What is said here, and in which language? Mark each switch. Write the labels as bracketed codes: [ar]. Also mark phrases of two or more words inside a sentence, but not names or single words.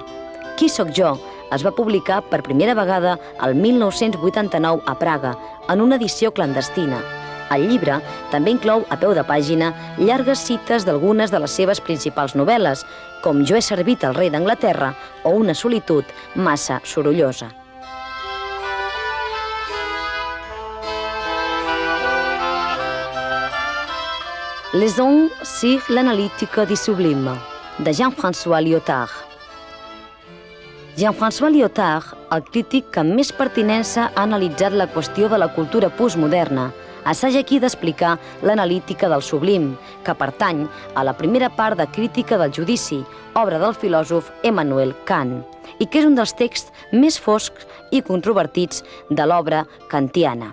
[ca] Qui sóc jo es va publicar per primera vegada el 1989 a Praga, en una edició clandestina. El llibre també inclou a peu de pàgina llargues cites d'algunes de les seves principals novel·les, com Jo he servit al rei d'Anglaterra o Una solitud massa sorollosa. Les hommes sur l'analytique du sublime, de Jean-François Lyotard. Jean-François Lyotard, el crític que amb més pertinença ha analitzat la qüestió de la cultura postmoderna, assaja aquí d'explicar l'analítica del sublim, que pertany a la primera part de Crítica del judici, obra del filòsof Emmanuel Kant, i que és un dels texts més foscs i controvertits de l'obra kantiana.